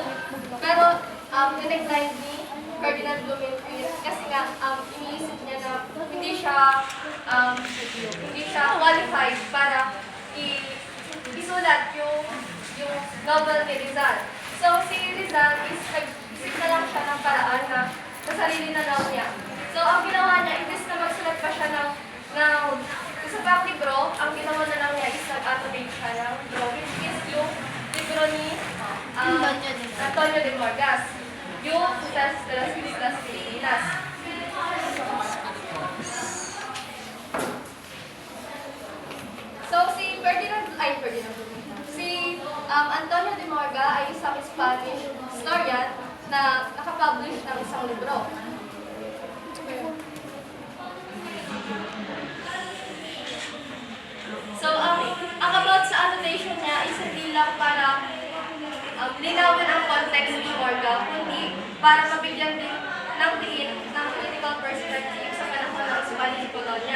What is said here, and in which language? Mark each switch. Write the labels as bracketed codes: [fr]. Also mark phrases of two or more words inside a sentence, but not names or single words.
[tl] Pero dinecline ni Ferdinand Blumentritt kasi nga iniisip niya na hindi siya qualified para isulat yung novel ni Rizal. So si Rizal is nag-isip na lang siya ng paraan na sa sarili na lang niya. So ang ginawa niya, imbes na magsulat pa siya ng isa pang libro, ang ginawa na lang niya is nag-annotate siya ng libro, [en] which is [tl] yung libro ni Antonio de Morgas, yung Successes de las Islas Filipinas. So si Antonio de Morga ay isang [en] Spanish historian [tl] na nakapublish ng isang libro. So, ang about sa annotation niya is hindi lang para linawin ang context ni Morga, kundi para mabigyan din ng diin ng [en] political perspective [tl] sa panahon ng [en] Spanish colonial.